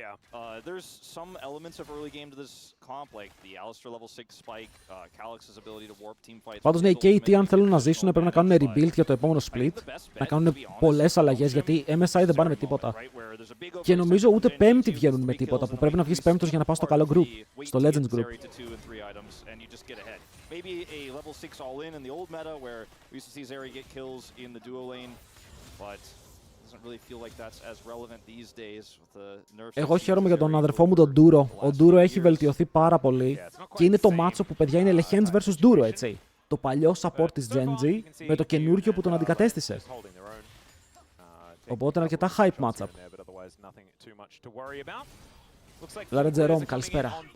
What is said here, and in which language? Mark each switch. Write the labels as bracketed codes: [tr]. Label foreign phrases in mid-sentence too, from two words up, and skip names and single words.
[el] Πάντως ναι, οι KT αν θέλουν να ζήσουν πρέπει να κάνουν rebuild για το επόμενο split. Να κάνουν πολλές αλλαγές γιατί MSI δεν πάνε με τίποτα. Και νομίζω ούτε πέμπτη βγαίνουν με τίποτα, που πρέπει να βγεις πέμπτος για να πας στο καλό group. Στο Legends group. [en] Maybe a level 6 all-in in the old meta where we used to see Zeri get kills in the duo lane, but it doesn't really feel like that's as relevant these days with the nerfs. [el] Εγώ χαίρομαι για τον αδερφό μου τον Duro. Ο Duro έχει βελτιωθεί πάρα πολύ και είναι το μάτσο που παιδιά είναι Legends vs Duro, έτσι. Το παλιό support της Genji με το καινούργιο που τον αντικατέστησε. Οπότε είναι αρκετά [en] hype matchup. [el] Λάρε Τζερόμ, καλησπέρα.